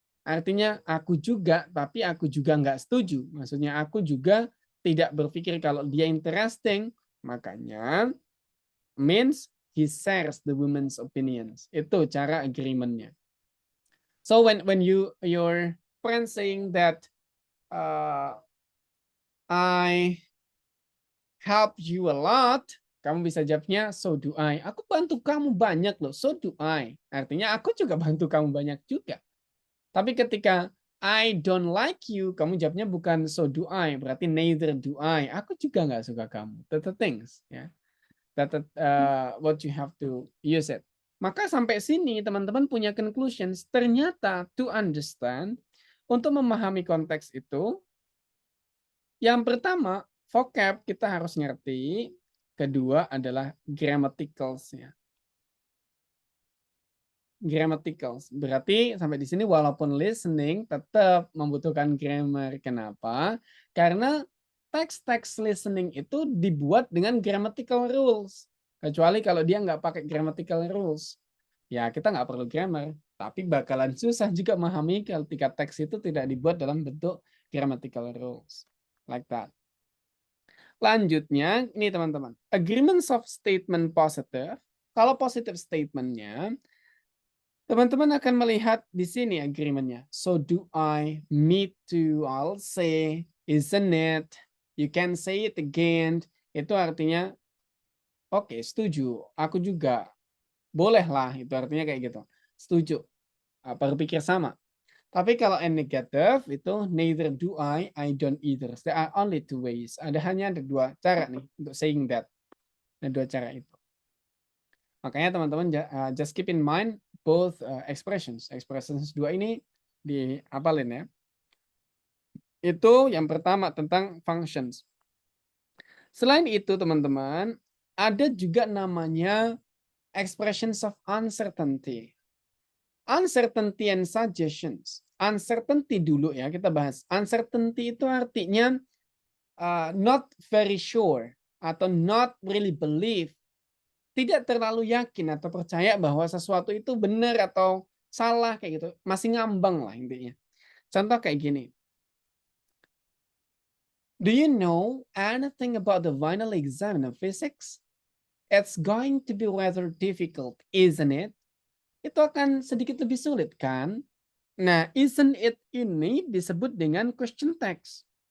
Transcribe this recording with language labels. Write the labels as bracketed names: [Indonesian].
[Indonesian] Artinya aku juga, tapi aku juga nggak setuju. Maksudnya aku juga tidak berpikir kalau dia interesting. Makanya [English] means he shares the woman's opinions. [Indonesian] Itu cara agreementnya. [English] So when your friend saying that I help you a lot, [Indonesian] kamu bisa jawabnya [English] so do I. [Indonesian] Aku bantu kamu banyak loh, [English] so do I. [Indonesian] Artinya aku juga bantu kamu banyak juga. Tapi ketika [English] I don't like you, [Indonesian] kamu jawabnya bukan [English] so do I, berarti neither do I. [Indonesian] Aku juga nggak suka kamu. [English] That's the things, ya. That what you have to use it. [Indonesian] Maka sampai sini teman-teman punya conclusions. Ternyata [English] to understand, [Indonesian] untuk memahami konteks itu, yang pertama vocab kita harus ngerti. Kedua adalah grammaticals, ya. Grammaticals. Berarti sampai di sini walaupun listening tetap membutuhkan grammar. Kenapa? Karena teks-teks listening itu dibuat dengan grammatical rules. Kecuali kalau dia nggak pakai grammatical rules. Ya kita nggak perlu grammar. Tapi bakalan susah juga memahami ketika teks itu tidak dibuat dalam bentuk grammatical rules. [English] Like that. [Indonesian] Lanjutnya, ini teman-teman. [English] Agreements of statement positive. [Indonesian] Kalau positive statementnya, teman-teman akan melihat di sini agreementnya. [English] So do I, me too, I'll say, isn't it, you can say it again. [Indonesian] Itu artinya, oke, setuju, aku juga, bolehlah, itu artinya kayak gitu. Setuju, berpikir sama. Tapi kalau and negative itu [English] neither do I don't either. There are only two ways. [Indonesian] Hanya ada dua cara nih untuk [English] saying that. [Indonesian] Ada dua cara itu. Makanya teman-teman [English] just keep in mind both expressions. [Indonesian] Expressions dua ini dihafalin ya. Itu yang pertama tentang functions. Selain itu teman-teman, ada juga namanya expressions of uncertainty. [English] Uncertainty and suggestions. Uncertainty [Indonesian] dulu ya, kita bahas. [English] Uncertainty [Indonesian] itu artinya [English] not very sure atau not really believe. [Indonesian] Tidak terlalu yakin atau percaya bahwa sesuatu itu benar atau salah kayak gitu. Masih ngambang lah intinya. Contoh kayak gini. [English] Do you know anything about the final exam in physics? It's going to be rather difficult, isn't it? [Indonesian] Itu akan sedikit lebih sulit kan? Nah, [English] isn't it [Indonesian] ini disebut dengan question text.